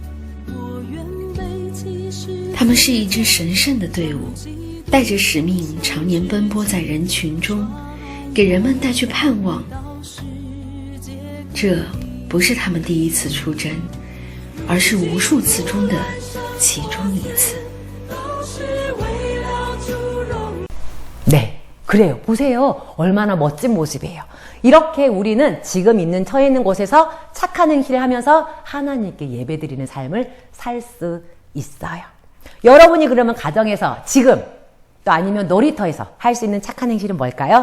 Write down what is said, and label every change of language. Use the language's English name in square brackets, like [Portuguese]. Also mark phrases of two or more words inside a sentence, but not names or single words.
[Chinese] 他们是一支神圣的队伍，带着使命常年奔波在人群中，给人们带去盼望。这不是他们第一次出征，而是无数次中的其中一次。 [Korean] 네, 그래요. 보세요. 얼마나 멋진 모습이에요. 이렇게 우리는 지금 있는 처해 있는 곳에서 착한 행실을 하면서 하나님께 예배드리는 삶을 살 수 있어요. 여러분이 그러면 가정에서 지금 또 아니면 놀이터에서 할 수 있는 착한 행실은 뭘까요?